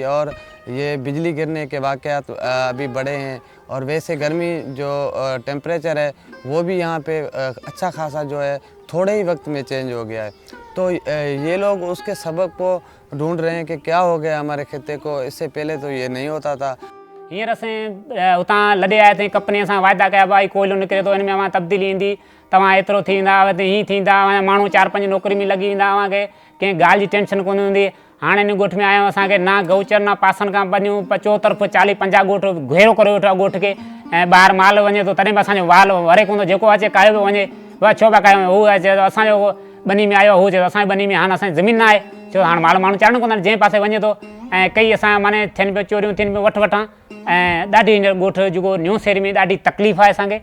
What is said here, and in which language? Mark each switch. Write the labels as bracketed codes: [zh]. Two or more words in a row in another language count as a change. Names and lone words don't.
[hi] और ये बिजली गिरने के वाक़यात अभी बढ़े हैं, और वैसे गर्मी जो टेम्परेचर है वो भी यहाँ पे अच्छा खासा जो है थोड़े ही वक्त में चेंज हो गया है। तो ये लोग उसके सबब को ढूंढ रहे हैं कि क्या हो गया हमारे खिते को, इससे पहले तो ये नहीं होता था। [sd] हींअर असां उतां लॾे आया अथई कंपनी सां वाइदा कया भाई कोयलो निकिरे थो, हिन में अवां तब्दीली ईंदी, तव्हां एतिरो थींदा, हीअं थींदा, माण्हू 4-5 नौकरी में लॻी वेंदा, अव्हांखे कंहिं ॻाल्हि जी टेंशन कोन हूंदी। हाणे हिन ॻोठ में आहियूं, असांखे ना गौचर ना पासनि खां बनियूं, चोतरफ़ 40-50 ॻोठ घेरो करे वेठो आहे ॻोठ खे, ऐं ॿाहिरि माल वञे थो तॾहिं बि असांजो वाल वरे कोन थो, जेको अचे कायो पियो वञे, बसि छो पिया कयूं, हू चए थो असांजो बनी में आयो, हू चए थो असांजी बनी में, हाणे असांजी ज़मीन न आहे, छो हाणे माल माण्हू चढ़णु कोन था, जंहिं पासे वञे थो। ऐं कई असां माने थियनि पियो चोरियूं, थियनि पियूं वठां, ऐं ॾाढी हींअर ॻोठ जेको न्यू शहर में ॾाढी तकलीफ़ आहे असांखे।